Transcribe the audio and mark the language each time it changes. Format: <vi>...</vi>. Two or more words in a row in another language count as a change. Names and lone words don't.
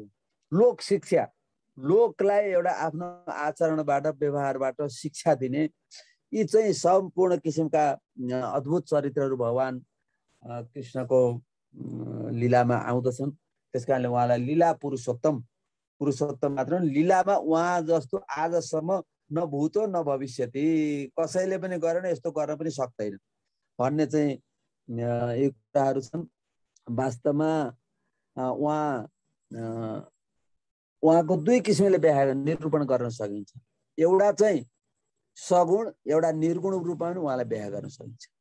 <ne>लोक शिक्षा, लोकलाई एउटा आफ्नो आचरणबाट व्यवहारबाट शिक्षा दिने यी चाहिँ सम्पूर्ण किसिमका अद्भुत चरित्रहरू भगवान कृष्णको लीलामा आउँदछन्। त्यस कारणले उहाँलाई लीला पुरुषोत्तम, पुरुषोत्तम मात्र लीलामा उहाँ जस्तो आजसम्म</ne> <sa>न भूतो न भविष्यति</sa> <ne>कसैले पनि गरेन, यस्तो गर्न पनि सक्दैन भन्ने चाहिँ यी कुराहरू छन्। वास्तवमा उहाँको दुई किसिमले व्याख्या निरूपण गर्न सकिन्छ। एउटा चाहिँ सगुण, एउटा निर्गुण रूपमा पनि उहाँलाई व्याख्या गर्न सकिन्छ।</ne>